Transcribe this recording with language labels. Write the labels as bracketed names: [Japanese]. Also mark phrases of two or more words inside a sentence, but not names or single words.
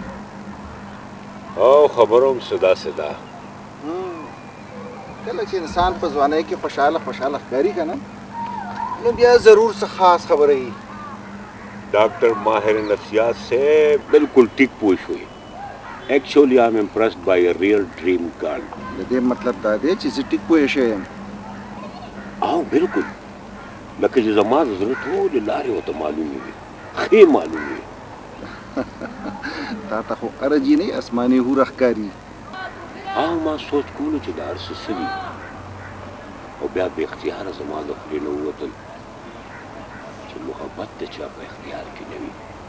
[Pashto] او خبروم صدا کله چې انسان په ځوانۍ کې خوشحاله ښکاري که نه نو بیا ضرور څه خاص خبره وي. ډاکټر ماهر نفسیات سے بالکل ټیک پوه شوې. [English] actually I'm impressed by a real dream girl. [Pashto] د دې مطلب دا دی چې زه ټیک پوه شوی یم. او بالکل لکه چې زما د زړه ټولې لارې ورته معلومې وي، ښې معلومې وي. تا ته خو ارجي نه اسماني هوره ښکاري. او ما سوچ کولو چې دا هر څه څه وي او بیا بې اختیاره زما د خولې نه ووتل چې محبت د چا په اختیار کې نه وي.